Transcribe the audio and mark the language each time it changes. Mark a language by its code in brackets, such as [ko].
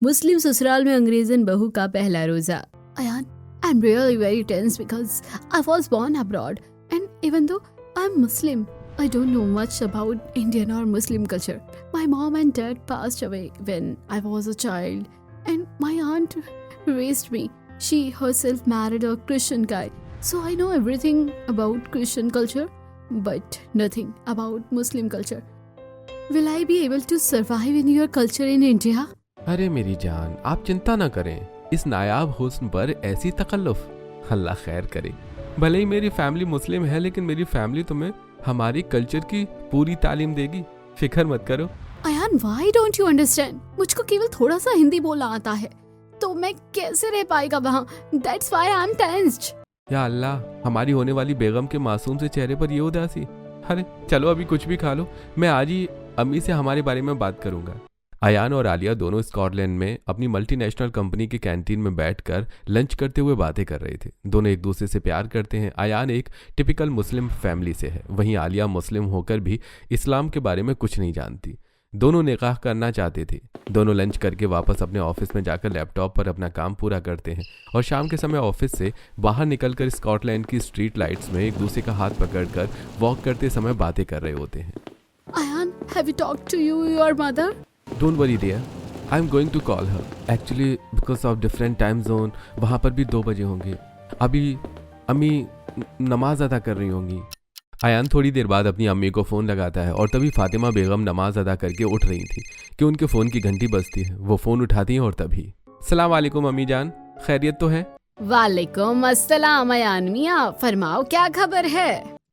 [hi] मुस्लिम ससुराल में अंग्रेजन बहू का पहला रोजा। [en] Ayaan, I'm really very tense because I was born abroad and even though I'm Muslim, I don't know much about Indian or Muslim culture. My mom and dad passed away when I was a child and my aunt raised me. She herself married a Christian guy. So I know everything about Christian culture but nothing about Muslim culture. Will I be able to survive in your culture in India? [hi] अरे मेरी जान, आप चिंता ना करें। इस नायाब हुस्न पर ऐसी तकल्लुफ, अल्लाह खैर करे। भले ही मेरी फैमिली मुस्लिम है लेकिन मेरी फैमिली तुम्हें हमारी कल्चर की पूरी तालीम देगी, फिक्र मत करो। [en] Ayaan, why don't you understand? [hi] मुझको केवल थोड़ा सा हिंदी बोलना आता है तो मैं कैसे रह पाएगा वहाँ? [en] That's why I'm tensed. [hi] या अल्लाह, हमारी होने वाली बेगम के मासूम से चेहरे पर ये उदासी। अरे चलो अभी कुछ भी खा लो, मैं आज ही अम्मी से हमारे बारे में बात करूंगा। अयान और आलिया दोनों स्कॉटलैंड में अपनी मल्टीनेशनल कंपनी की कैंटीन में बैठकर लंच करते हुए बातें कर रहे थे। दोनों एक दूसरे से प्यार करते हैं। अयान एक टिपिकल मुस्लिम फैमिली से है, वहीं आलिया मुस्लिम होकर भी इस्लाम के बारे में कुछ नहीं जानती। दोनों निकाह करना चाहते थे। दोनों लंच करके वापस अपने ऑफिस में जाकर लैपटॉप पर अपना काम पूरा करते हैं और शाम के समय ऑफिस से बाहर निकलकर स्कॉटलैंड की स्ट्रीट लाइट्स में एक दूसरे का हाथ पकड़कर वॉक करते समय बातें कर रहे होते हैं। [en] Ayan, have you talked to your mother? Don't worry dear, I'm going to call her. Actually because of different time zone, [hi] वहाँ पर भी 2 बजे होंगे। अभी अम्मी नमाज अदा कर रही होंगी। अयान थोड़ी देर बाद अपनी अम्मी को फ़ोन लगाता है और तभी फातिमा बेगम नमाज अदा करके उठ रही थी कि उनके फ़ोन की घंटी बजती है। वो फ़ोन उठाती हैं और तभी सलाम वालेकुम अम्मी जान, खैरियत तो है? वालेकुम अस्सलाम अयान मियाँ, फरमाओ क्या खबर है?